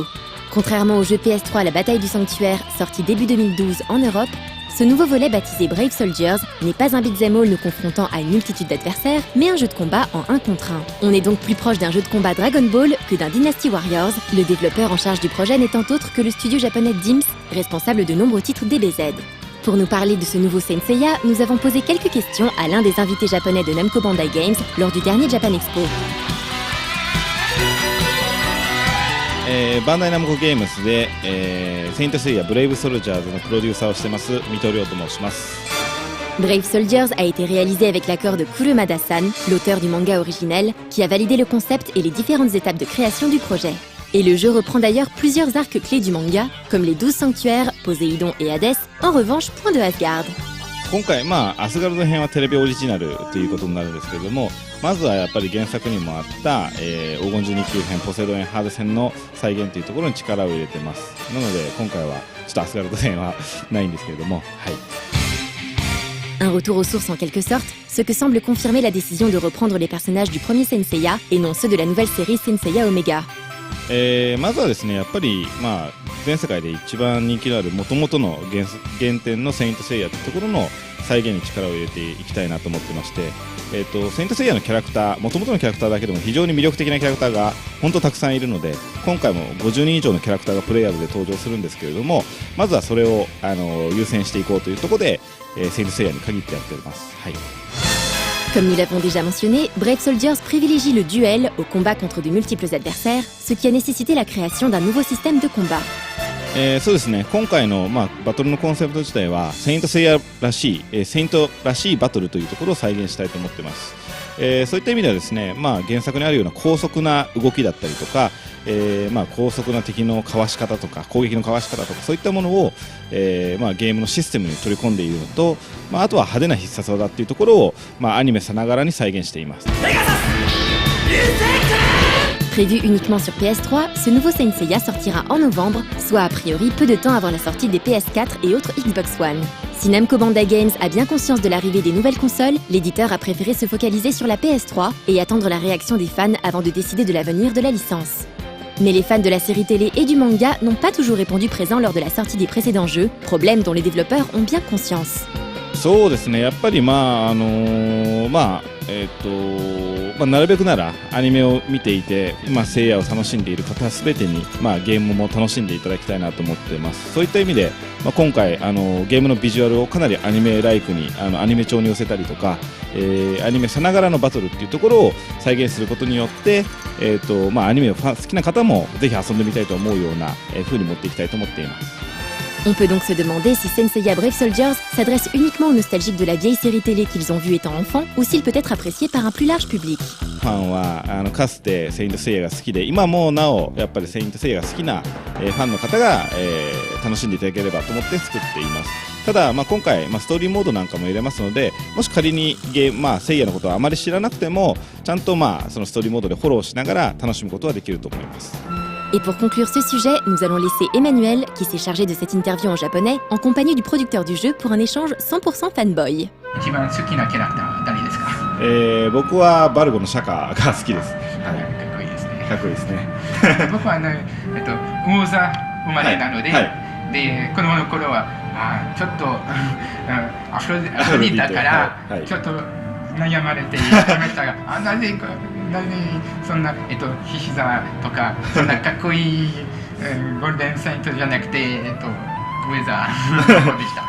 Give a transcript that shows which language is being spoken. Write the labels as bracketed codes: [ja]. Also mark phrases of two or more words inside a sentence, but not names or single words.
[fr] Contrairement au jeu PS3 La Bataille du Sanctuaire, sorti début 2012 en Europe, ce nouveau volet baptisé Brave Soldiers n'est pas un [en] beat'em all [fr] nous confrontant à une multitude d'adversaires, mais un jeu de combat en 1 contre 1. On est donc plus proche d'un jeu de combat Dragon Ball que d'un Dynasty Warriors, le développeur en charge du projet n'étant autre que le studio japonais DIMS, responsable de nombreux titres DBZ. Pour nous parler de ce nouveau Saint Seiya, nous avons posé quelques questions à l'un des invités japonais de Namco Bandai Games lors du dernier Japan Expo. [ja] バンダイナムコゲームスで、セイントセイヤブレイブソルジャーズのプロデューサーをしてます水戸亮と申します。 [fr] Brave Soldiers a été réalisé avec l'accord de Kurumada-san, l'auteur du manga originel, qui a validé le concept et les différentes étapes de création du projet. Et le jeu reprend d'ailleurs plusieurs arcs clés du manga, comme les 12 sanctuaires, Poséidon et Hadès, en revanche point de Asgard. [ja] 今回アスガルド編はテレビオリジナルということになるんですけれども、まずはやっぱり原作にもあった、黄金12級編ポセイドンハーデス編の再現というところに力を入れてます。なので今回はちょっとアスガルド編はないんですけれども、はい。 [fr] Un retour aux sources en quelque sorte, ce que semble confirmer la décision de reprendre les personnages du premier Saint Seiya et non ceux de la nouvelle série Saint Seiya Omega. [ja] まずはですね、やっぱり、全世界で一番人気のある元々の原点のセイントセイヤというところの再現に力を入れていきたいなと思ってまして、セイントセイヤのキャラクター、元々のキャラクターだけでも非常に魅力的なキャラクターが本当たくさんいるので、今回も50人以上のキャラクターがプレイヤーズで登場するんですけれども、まずはそれを優先していこうというところで、セイントセイヤに限ってやっております。はい。 [fr] Comme nous l'avons déjà mentionné, Brave Soldiers privilégie le duel au combat contre de multiples adversaires, ce qui a nécessité la création d'un nouveau système de combat. [ja] そうですね、今回の、バトルのコンセプト自体はセイントセイヤらしい、セイントらしいバトルというところを再現したいと思っています。そういった意味ではですね、原作にあるような高速な動きだったりとか、高速な敵のかわし方とか攻撃のかわし方とかそういったものを、ゲームのシステムに取り込んでいるのと、あとは派手な必殺技っていうところを、アニメさながらに再現しています。 [fr] Prévu uniquement sur PS3, ce nouveau Saint Seiya sortira en novembre, soit a priori peu de temps avant la sortie des PS4 et autres Xbox One. Si Namco Bandai Games a bien conscience de l'arrivée des nouvelles consoles, l'éditeur a préféré se focaliser sur la PS3 et attendre la réaction des fans avant de décider de l'avenir de la licence. Mais les fans de la série télé et du manga n'ont pas toujours répondu présent lors de la sortie des précédents jeux, problème dont les développeurs ont bien conscience. [ja] そうですね、やっぱりなるべくならアニメを見ていて、セイヤを楽しんでいる方すべてに、ゲームも楽しんでいただきたいなと思っています。そういった意味で、今回ゲームのビジュアルをかなりアニメライクにアニメ調に寄せたりとか、アニメさながらのバトルっていうところを再現することによって、アニメを好きな方もぜひ遊んでみたいと思うような風に持っていきたいと思っています。 [fr] On peut donc se demander si Saint Seiya Brave Soldiers s'adresse uniquement aux nostalgiques de la vieille série télé qu'ils ont vue étant enfants, ou s'il peut être apprécié par un plus large public. [ja] ファンはかつてセイントセイヤが好きで、今もなおやっぱりセイントセイヤが好きな、ファンの方が、楽しんでいただければと思って作っています。ただ、今回、ストーリーモードなんかも入れますので、もし仮にセイヤのことをあまり知らなくてもちゃんとそのストーリーモードでフォローしながら楽しむことはできると思います。 [fr] Et pour conclure ce sujet, nous allons laisser Emmanuel, qui s'est chargé de cette interview en japonais, en compagnie du producteur du jeu pour un échange 100% fanboy. [ja] 一番好きなキャラクターは誰ですか？僕はバルゴのシャカが好きです。かっこいいですね。かっこいいですね。僕は魚座生まれなので、で子供の頃はあちょっとアフロディータからちょっと悩まれていましたが、なぜそんなヒシザとかそんなかっこいいゴールデンサイトじゃなくてウェザーでした。